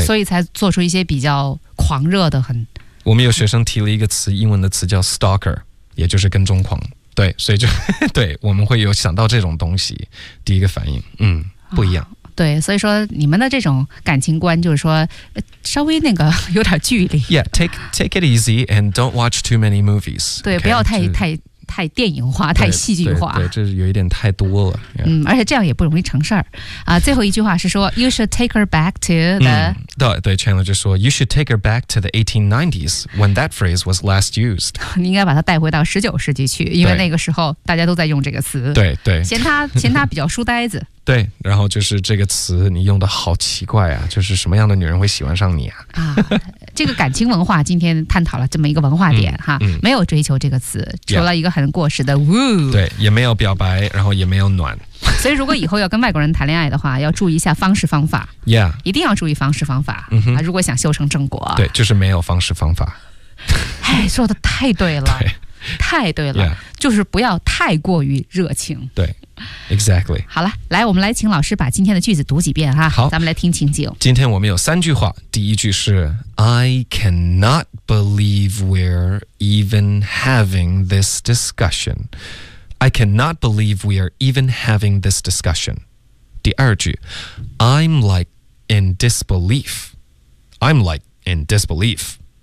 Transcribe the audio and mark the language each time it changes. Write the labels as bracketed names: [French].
[Chinese] 所以才做出一些比较狂热的。很我们有学生提了一个词，英文的词叫 stalker， 也就是跟踪狂，对，所以就对，我们会有想到这种东西第一个反应，不一样，对，所以说你们的这种感情观就是说稍微那个有点距离。 [English] Yeah， take it easy and don't watch too many movies。 [Chinese] 对， okay？不要太电影化，太戏剧化。对，这有一点太多了，yeah。而且这样也不容易成事儿。 [English] 最后一句话是说 You should take her back to the 对 Chandler 就说 You should take her back to the 1890s when that phrase was last used。 [Chinese] 你应该把它带回到19世纪去，因为那个时候大家都在用这个词。对，嫌他比较书呆子。对，然后就是这个词你用的好奇怪啊，就是什么样的女人会喜欢上你啊。这个感情文化今天探讨了这么一个文化点，没有追求这个词，除了一个很过时的 woo，对，也没有表白，然后也没有暖。所以如果以后要跟外国人谈恋爱的话，要注意一下方式方法。 Yeah，一定要注意方式方法，如果想修成正果，对，就是没有方式方法。哎，说的太对了。对，太对了， yeah。就是不要太过于热情。对， exactly。好了，来，我们来请老师把今天的句子读几遍哈。好，咱们来听情景。 [English] 今天我们有三句话，第一句是 I cannot believe we're even having this discussion， I cannot believe we're even having this discussion。第二句 I'm like in disbelief。